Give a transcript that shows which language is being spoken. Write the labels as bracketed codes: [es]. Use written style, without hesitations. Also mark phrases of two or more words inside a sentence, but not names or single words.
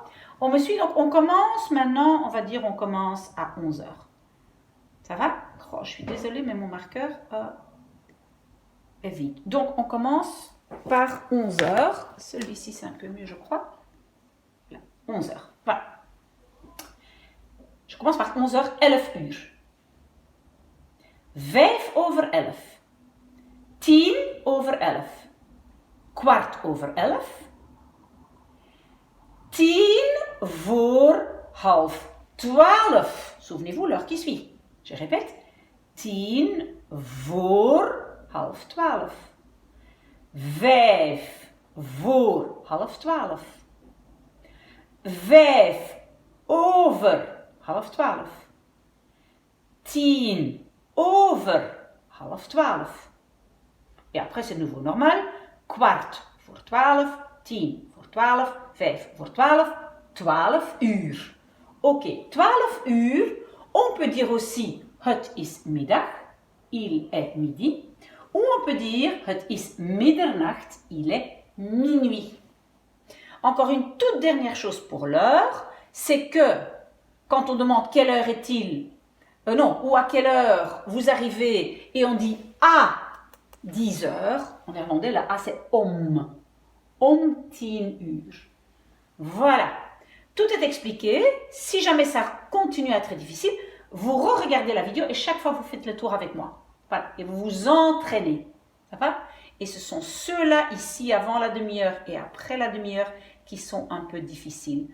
[fr] On me suit, donc on commence maintenant, on va dire on commence à 11h. Ça va? Oh, je suis désolée, mais mon marqueur est vide. Donc on commence par 11h. Celui-ci, c'est un peu mieux, je crois. Là, 11h. Voilà. Je commence par 11h, 11 uur. [nl] 5 over 11. 10 over 11. Kwart over 11. 10 voor 11:30. [fr] Souvenez-vous l'heure qui suit. Je répète. [nl] 10 voor 11:30. 5 voor 11:30. 5 over 11:30. 10 over 11:30. [fr] Et après, c'est de nouveau normal. [nl] Kwart voor 12, 10 voor 12, 5 voor 12, 12 uur. Ok, 12 uur. [fr] On peut dire aussi, [nl] het is middag, [fr] il est midi. Ou on peut dire, [nl] het is middernacht, [fr] il est minuit. Encore une toute dernière chose pour l'heure, c'est que quand on demande quelle heure est-il, ou à quelle heure vous arrivez, et on dit à 10 heures, en néerlandais, la A c'est [nl] om 10 uur. [fr] Voilà, tout est expliqué. Si jamais ça continue à être difficile, vous re-regardez la vidéo et chaque fois vous faites le tour avec moi. Voilà, et vous vous entraînez. Ça va? Et ce sont ceux-là ici avant la demi-heure et après la demi-heure qui sont un peu difficiles.